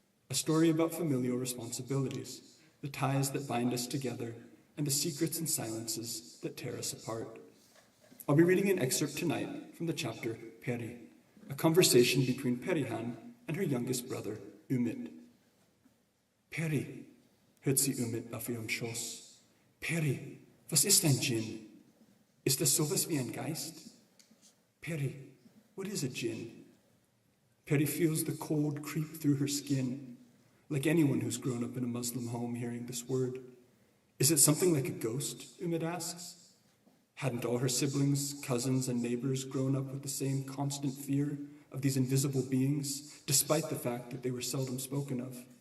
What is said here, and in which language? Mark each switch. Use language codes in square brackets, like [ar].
[en] A story about familial responsibilities, the ties that bind us together, and the secrets and silences that tear us apart. I'll be reading an excerpt tonight from the chapter Peri, a conversation between Perihan and her youngest brother, Ümit. [de] Peri, hört sie Ümit auf ihrem Schoß. Peri, was ist ein Djinn? Ist das sowas wie ein Geist? [en] Peri, what is a djinn? Peri feels the cold creep through her skin, like anyone who's grown up in a Muslim home hearing this word. Is it something like a ghost, Ümit asks? Hadn't all her siblings, cousins, and neighbors grown up with the same constant fear of these invisible beings, despite the fact that they were seldom spoken of?